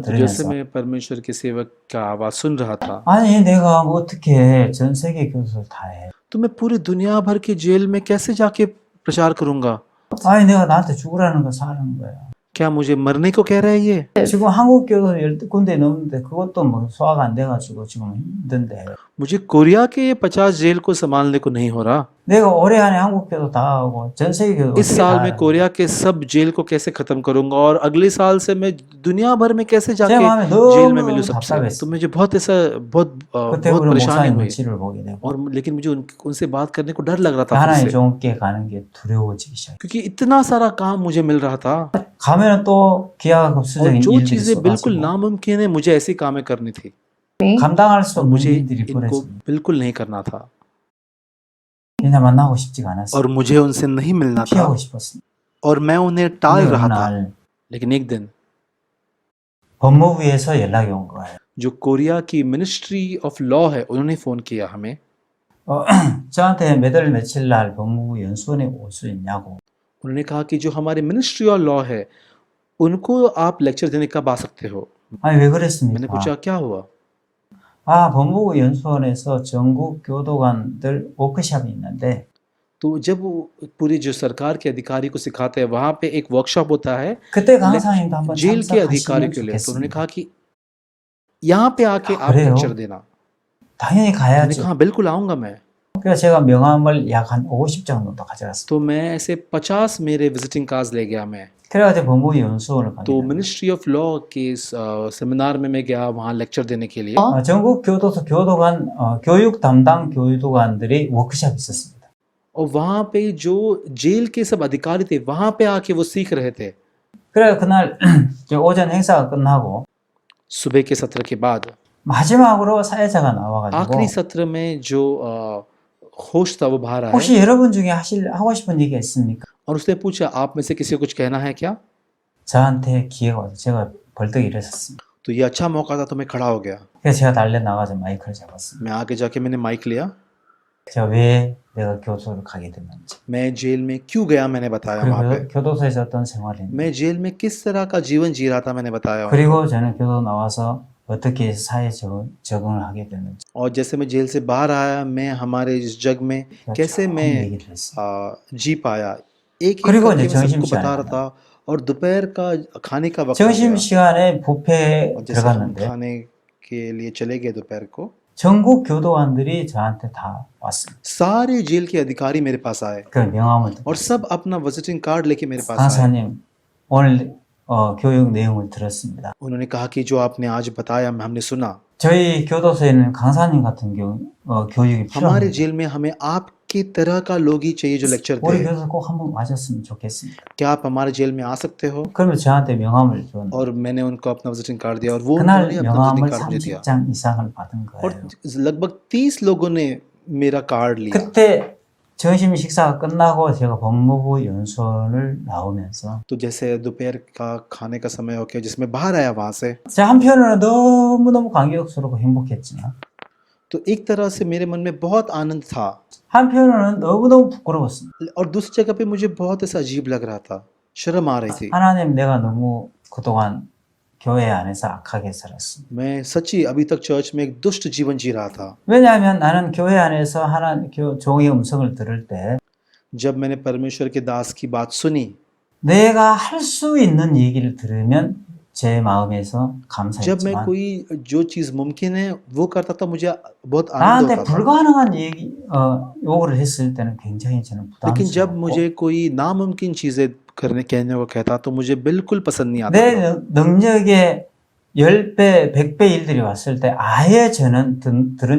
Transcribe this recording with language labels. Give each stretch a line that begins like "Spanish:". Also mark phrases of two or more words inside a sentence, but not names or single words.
Hindi: तो जैसे
Korean: 들으면서
Hindi: मैं परमेश्वर के सेवक का आवाज सुन रहा था,
Korean: 아니 내가 어떻게 전 세계 교도소를 다 해?
Hindi: तो मैं पूरी दुनिया भर के जेल में कैसे जाके प्रचार करूंगा?
Korean: 아니 내가 나한테 죽으라는 거 사는 거야.
Hindi: क्या मुझे मरने को कह रहा है ये?
Korean: 지금 한국 교도소 10군데 넘는데 그것도 뭐 소화가 안 돼가지고 지금 힘든데
Hindi: मुझे कोरिया के 50 जेल को संभालने को नहीं हो रहा।
Korean: 내가 올해 안에 한국 교도 다 하고 전 세계 교도
Hindi: इस साल में कोरिया के सब जेल को कैसे खत्म करूंगा और अगले साल से मैं दुनिया भर में कैसे
Korean: 제
Hindi: जाके
Korean: 마음에
Hindi: जेल में
Korean: 너무
Hindi: मिलूं सबसे।
Korean: 답답했어.
Hindi: तो मुझे बहुत ऐसा बहुत
Korean: 그때
Hindi: बहुत
Korean: 우리
Hindi: परेशानी
Korean: 목사님
Hindi: हुई
Korean: 눈치를 보게 되고
Hindi: और लेकिन मुझे उनसे बात करने को डर लग रहा था फिर
Korean: 하나님
Hindi: से,
Korean: 종께 가는 게 두려워지기 시작.
Hindi: क्योंकि इतना सारा काम मुझे मिल रहा था
Korean: 가면은 또
Hindi: और
Korean: 기하급수적인
Hindi: जो
Korean: 일들이
Hindi: चीजें बिल्कुल
Korean: 쏟아지고
Hindi: नामुमकिन है मुझे ऐसी कामें करनी थी
Korean: 감당할 수
Hindi: और
Korean: 없는
Hindi: मुझे
Korean: 일들이
Hindi: इनको
Korean: 벌어집니다.
Hindi: बिल्कुल नहीं करना था
Korean: 그냥 만나고 싶지가 않았어.
Hindi: और मुझे उनसे नहीं मिलना था
Korean: 피하고 싶었어.
Hindi: और मैं उन्हें टाल
Korean: 근데
Hindi: रहा
Korean: 어느
Hindi: था।
Korean: 날
Hindi: लेकिन एक दिन
Korean: 법무부에서 연락이 온 거예요.
Hindi: जो कोरिया की
English: ministry of law
Hindi: है उन्होंने फ़ोन किया हमें।
Korean: 저한테 몇 월 며칠 날 법무부 연수원에 올 수 있냐고.
Hindi: उन्होंने कहा कि जो हमारे
English: ministry of law
Hindi: है उनको आप लेक्चर देने कब आ सकते हो।
Korean: 아니 왜
Hindi: मैंने
Korean: 그랬습니까?
Hindi: पूछा क्या हुआ।
Korean: 법무부 연수원에서 전국 교도관들 워크숍이 있는데
Hindi: तो जब वो पूरी जो सरकार के अधिकारी को सिखाते हैं वहाँ पे एक वर्कशॉप होता है
Korean: 그때 강사님도 한번
Hindi: जेल के अधिकारी
Korean: 참석하시면
Hindi: के लिए। तो उन्होंने
Korean: 좋겠습니다.
Hindi: कहा कि यहाँ पे आके आप
Korean: 그래요?
Hindi: लेक्चर देना।
Korean: 당연히
Hindi: मैंने
Korean: 가야죠.
Hindi: कहा बिल्कुल आऊँगा मैं।
Korean: 그래서 제가 명함을 약 한 50장 정도 가져갔습니다.
Hindi: तो मैं ऐसे 50 मेरे
English: visiting cards
Hindi: ले गया मैं।
Korean: 그래가지고 법무부 연수원을
Hindi: तो
Korean: 가게
English: ministry of law
Hindi: के इस सेमिनार में मैं गया वहाँ लेक्चर देने के लिए।
Korean: 전국 교도소 교도관 교육 담당 교도관들이 워크숍이 있었습니다.
Hindi: और वहाँ पे जो जेल के सब अधिकारी थे वहाँ पे आके वो सीख रहे थे।
Korean: 그래 그날 이제 오전 행사가 끝나고
Hindi: सुबह के सत्र के बाद
Korean: 마지막으로 사회자가 나와가지고
Hindi: आखिरी सत्र में जो होस्ट था वो बाहर आया
Korean: 혹시 여러분 중에 하고 싶은 얘기가 있습니까?
Hindi: और उसने पूछा आप में से किसी को कुछ कहना है क्या।
Korean: 저한테 기회가 와서 제가 벌떡 일어섰습니다.
Hindi: तो ये अच्छा मौका था तो मैं खड़ा हो गया।
Korean: 그래서 제가 달려 나가서 마이크를 잡았습니다.
Hindi: मैं आगे जाके मैंने माइक लिया।
Korean: 제가 왜 내가 교도소를 가게 됐는지
Hindi: मैं जेल में क्यों गया मैंने बताया वहाँ पे।
Korean: 그리고 교도소에서 어떤 생활을 했는지
Hindi: मैं जेल में किस तरह का जीवन जी रहा था मैंने बताया।
Korean: 그리고 저는 교도 나와서 어떻게 사회 적응을 하게 됐는지
Hindi: और जैसे मैं जेल से बाहर आया मैं हमारे इस जग में कैसे
Korean: 쭉
Hindi: मैं
Korean: 얘기를 했습니다.
Hindi: जी पाया एक
Korean: 그리고
Hindi: करके
Korean: 이제
Hindi: मैं सबको
Korean: 점심시간에
Hindi: बता रहा था। और दोपहर का खाने का वक्त हो
Korean: 점심
Hindi: गया।
Korean: 시간에 뷔페에
Hindi: और जैसे हम
Korean: 들어갔는데
Hindi: खाने के लिए चले गए दोपहर को
Korean: 전국 교도관들이 저한테 다 왔습니다.
Hindi: सारे जेल के अधिकारी मेरे पास आए
Korean: 그 명함을 듣고
Hindi: और सब अपना
English: visiting card
Hindi: लेके मेरे पास आए।
Korean: 강사님 오늘 교육 내용을 들었습니다.
Hindi: उन्होंने कहा कि जो आपने आज बताया हमने सुना।
Korean: 저희 교도소에는 강사님 같은 경우 교육이
Hindi: हमारे
Korean: 필요합니다.
Hindi: जेल में हमें आपके तरह का लोग ही चाहिए जो लेक्चर
Korean: 우리
Hindi: दे।
Korean: 교도소 꼭 한번 와줬으면 좋겠습니다.
Hindi: क्या आप हमारे जेल में आ सकते हो।
Korean: 그러면 저한테 명함을 줬는데
Hindi: और मैंने उनको अपना
English: visiting card
Hindi: दिया और वो
Korean: 그날
Hindi: उन्होंने अपना
Korean: 명함을
English: visiting card
Hindi: मुझे दिया
Korean: 30장 이상을 받은
Hindi: और
Korean: 거예요.
Hindi: लगभग 30 लोगों ने मेरा कार्ड लिया।
Korean: 그때 점심 식사가 끝나고 제가 법무부 연수원을 나오면서
Hindi: तो जैसे दोपहर का खाने का समय हो गया जिसमें बाहर आया वहां से
Korean: 제가 한편으로는 너무너무 감격스럽고 행복했지만
Hindi: तो एक तरह से मेरे मन में बहुत आनंद था
Korean: 한편으로는 너무너무 부끄러웠습니다.
Hindi: और दूसरी जगह पे मुझे बहुत ऐसा अजीब लग रहा था। शर्म आ रही थी।
Korean: 하나님 내가 너무 그동안 교회 안에서 악하게 살았습니다.
Hindi: मैं सच्ची अभी तक चर्च में एक दुष्ट जीवन जी रहा था।
Korean: 왜냐하면 나는 교회 안에서 종의 음성을 들을 때
Hindi: जब मैंने परमेश्वर के दास की बात सुनी
Korean: 내가 할 수 있는 얘기를 들으면 제 마음에서
Hindi: जब मैं
Korean: 감사했지만
Hindi: कोई जो चीज मुमकिन है वो करता था मुझे बहुत आनंद
Korean: 나한테
Hindi: होता था।
Korean: 불가능한 얘기 요구를 했을 때는 굉장히 저는
Hindi: लेकिन जब
Korean: 부담스럽고
Hindi: मुझे कोई नामुमकिन चीजें कहने को कहता तो मुझे बिल्कुल पसंद नहीं आता
Korean: 내
Hindi: था।
Korean: 능력의 10배, 100배 일들이 왔을 때 아예 저는 들은